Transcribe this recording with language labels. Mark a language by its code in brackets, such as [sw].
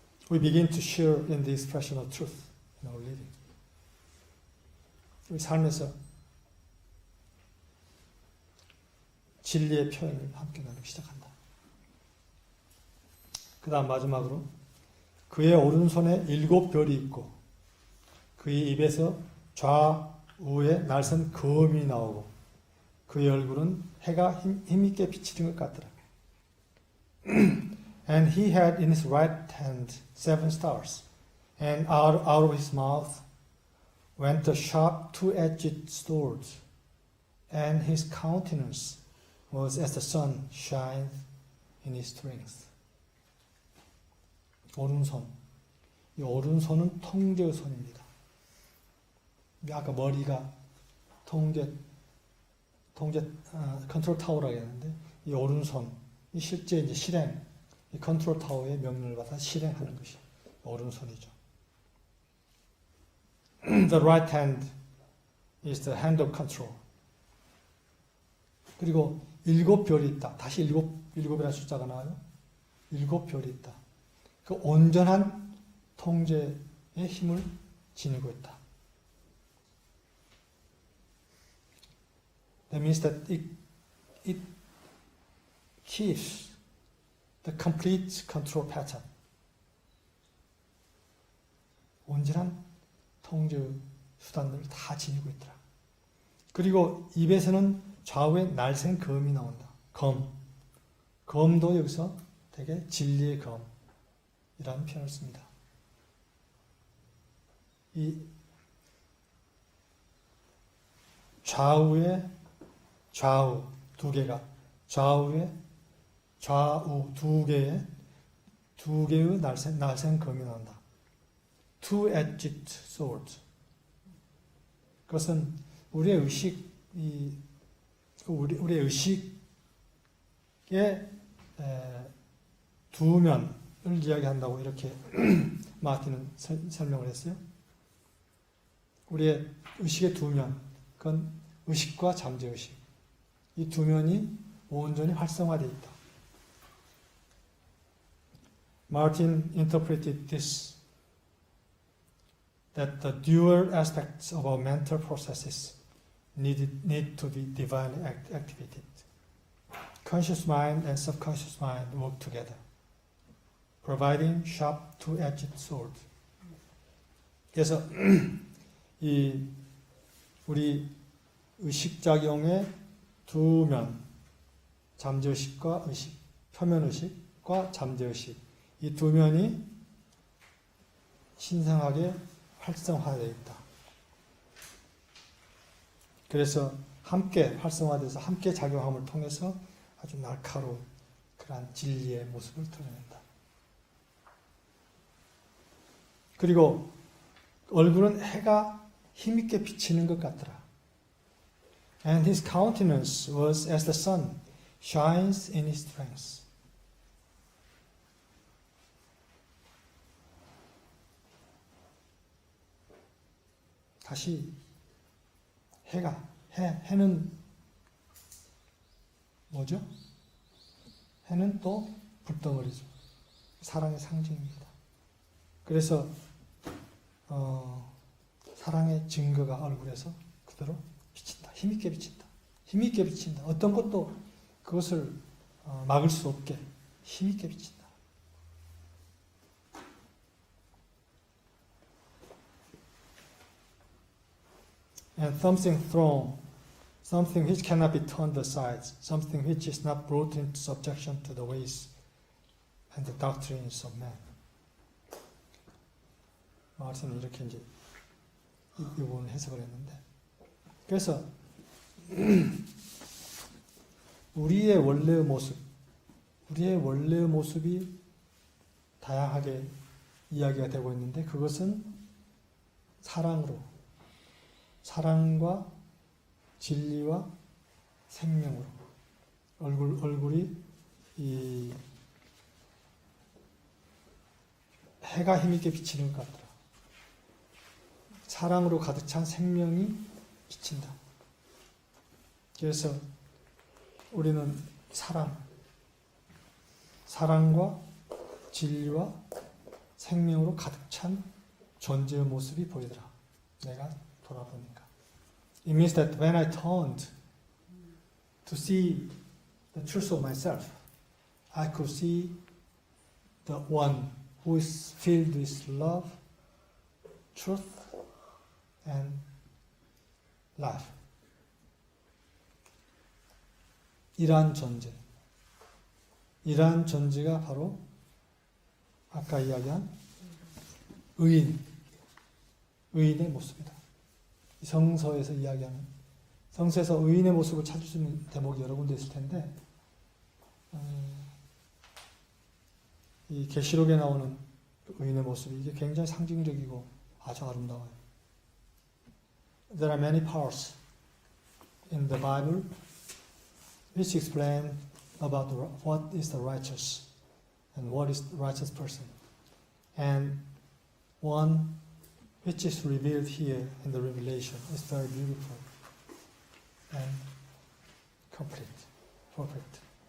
[en] We begin to share in the expression of truth in our living. [ko] 우리 삶에서 진리의 표현을 함께 나누기 시작한다. 그 다음 마지막으로 그의 오른손에 7별이 있고 그의 입에서 좌우에 날선 검이 나오고 그의 얼굴은 해가 힘있게 비치는 것 같더라. [en] And he had in his right hand 7 stars, and out of his mouth went a sharp two-edged sword, and his countenance was as the sun shines in his strength. [ko] 오른손. 이 오른손은 통제의 손입니다. 아까 머리가 컨트롤 타워라고 했는데 이 오른손, 이 실제 이제 실행, 이 컨트롤 타워의 명령을 받아 실행하는 것이 오른손이죠. [en] The right hand is the hand of control. [ko] 그리고 7별이 있다. 다시 일곱이라는 숫자가 나와요. 7별이 있다. 그 온전한 통제의 힘을 지니고 있다. [en] That means that it keeps the complete control pattern. [ko] 온전한 통제 수단들을 다 지니고 있더라. 그리고 입에서는 좌우에 날쌘 검이 나온다. 검도 여기서 되게 진리의 검이라는 표현을 씁니다. 이 좌우 두 개가 좌우 두 개의 날쌘 검이 나온다. [en] Two-edged sword. [ko] 그것은 우리의 의식의 두 면을 이야기한다고 이렇게 마틴은 설명을 했어요. 우리의 의식의 두 면, 그건 의식과 잠재의식. 이 두 면이 온전히 활성화되어 있다. [en] Martin interpreted this that the dual aspects of our mental processes need to be divinely activated. Conscious mind and subconscious mind work together, providing sharp two-edged sword. [ko] 그래서 이 우리 의식작용의 두 면, 잠재의식과 의식, 표면의식과 잠재의식, 이 두 면이 신성하게 활성화되어 있다. 그래서 함께 활성화돼서 함께 작용함을 통해서 아주 날카로운 그러한 진리의 모습을 드러낸다. 그리고 얼굴은 해가 힘있게 비치는 것 같더라. [en] And his countenance was as the sun shines in his strength. [ko] 다시 해는 뭐죠? 해는 또 불덩어리죠. 사랑의 상징입니다. 그래서 사랑의 증거가 얼굴에서 그대로 비친다. 힘있게 비친다. 힘있게 비친다. 어떤 것도 그것을 막을 수 없게 힘있게 비친다. [en] And something thrown, something which cannot be turned aside, something which is not brought into subjection to the ways and the doctrines of man. [ko] 마르틴은 이렇게 이제 이 부분을 해석을 했는데, 그래서 우리의 원래의 모습이 다양하게 이야기가 되고 있는데, 그것은 사랑과 진리와 생명으로 얼굴이 이 해가 힘있게 비치는 것 같더라. 사랑으로 가득 찬 생명이 비친다. 그래서 우리는 사랑과 진리와 생명으로 가득 찬 존재의 모습이 보이더라. 내가 돌아보니까. [en] It means that when I turned to see the truth of myself, I could see the one who is filled with love, truth, and life. [ko] 이러한 존재가 바로 아까 이야기한 의인의 모습이다. 성서에서 이야기하는, 성서에서 의인의 모습을 찾을 수 있는 대목이 여러 군데 있을 텐데, 이 계시록에 나오는 의인의 모습이 이게 굉장히 상징적이고 아주 아름다워요. [en] There are many parts in the Bible which explain about what is the righteous and what is the righteous person. And one which is revealed here in the Revelation is very beautiful and complete, perfect.